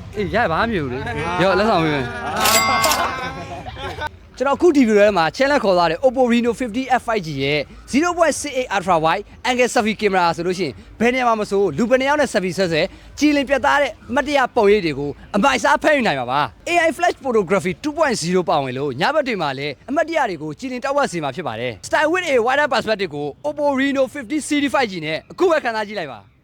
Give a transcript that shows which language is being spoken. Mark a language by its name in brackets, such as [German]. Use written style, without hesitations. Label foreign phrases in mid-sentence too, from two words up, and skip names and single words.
[Burmese] အေးရဘာမှမဖြစ်ဘူးလေရော့လက်ဆောင်ပေးမယ်ကျွန်တော်ခုဒီဗီဒီယိုထဲမှာ challenge ခေါ်သွားတဲ့ Oppo Reno 50 F5G ရဲ့ 0.68 [English] Ultra Wide Angle Selfie Camera [Burmese] ဆိုလို့ရှိရင်ဘယ်နေရာမှာမဆိုလူဘယ်နှစ်ယောက်နဲ့ selfie ဆွဲကြည်လင်ပြတ်သားတဲ့အမှတ်တရပုံရိပ်တွေကိုအမိုက်စားဖမ်းယူနိုင်ပါပါ [English] AI Flash Photography 2.0 [Burmese] ပါဝင်လို့ညဘက်တွေမှာလည်းအမှတ်တရတွေကိုကြည်လင်တောက်ဝက်စေမှာဖြစ်ပါတယ် [English] Style with a wider perspective [Burmese] ကို Oppo Reno 50 CD5G နဲ့အခုပဲခံစားကြည့်လိုက်ပါ